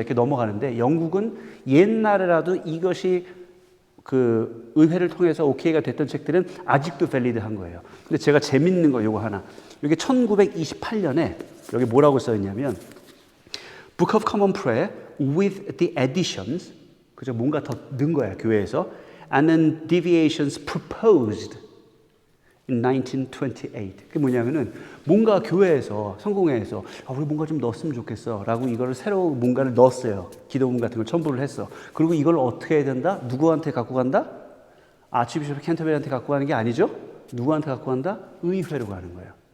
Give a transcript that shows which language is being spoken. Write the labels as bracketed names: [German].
[Korean] 이렇게 넘어가는데 영국은 옛날에라도 이것이 그 의회를 통해서 오케이가 됐던 책들은 아직도 밸리드한 거예요. 근데 제가 재밌는 거 요거 하나. 이게 1928년에 여기 뭐라고 써 있냐면 [English] Book of Common Prayer with the additions, [Korean] 그죠? 뭔가 더 넣은 거야, 교회에서. [English] And then deviations proposed in 1928. [Korean] 그게 뭐냐면은 뭔가 교회에서, 성공회에서 우리 뭔가 좀 넣었으면 좋겠어 라고 이거를 새로 뭔가를 넣었어요. 기도문 같은 걸 첨부를 했어. 그리고 이걸 어떻게 해야 된다? 누구한테 갖고 간다? 아치비숍 캔터베리한테 갖고 가는 게 아니죠? 누구한테 갖고 간다? 의회로 가는 거예요.